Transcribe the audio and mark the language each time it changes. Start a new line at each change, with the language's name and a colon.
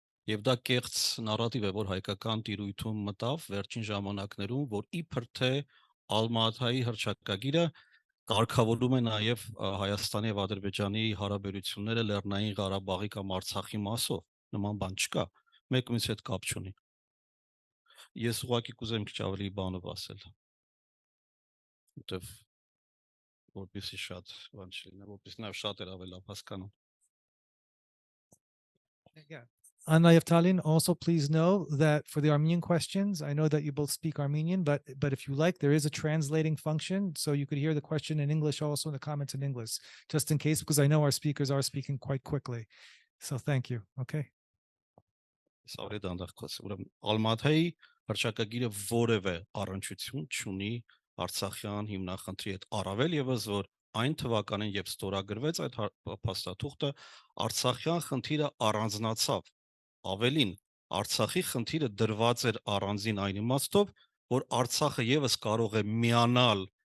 Armenian: Եվ դա կեղծ նարատիվ է, որ հայկական տիրույթում մտավ վերջին ժամանակներում, որ իբր թե Ալմաթայի հռչակագիրը կարգավորում է նաև Հայաստանի եւ Ադրբեջանի հարաբերությունները Լեռնային Ղարաբաղի կամ Արցախի մասով, նման բան չկա, մեկը մյուսի հետ կապ չունի։ Ես ուղղակի կուզեմ քիչ ավելի բանով ասել, որտեվ որպեսզի շատ բան չլինի, որպեսզի նաև շատեր ավելի լավ հասկանան։
English: Anna Yeftalin, also please know that for the Armenian questions, I know that you both speak Armenian, but if you like, there is a translating function, so you could hear the question in English also in the comments in English, just in case, because I know our speakers are speaking quite quickly. So thank you. Okay.
Armenian: Sorry, Ալմաթայի հռչակագիրը որևէ առնչություն չունի Արցախյան հիմնախնդրի հետ, առավել եւս որ այն թվականին, երբ ստորագրվեց այդ փաստաթուղթը, Արցախյան խնդիրը առանձնացավ։ Ավելին, Արցախի խնդիրը դրված էր առանձին այն իմաստով, որ Արցախը եւս կարող է միանալ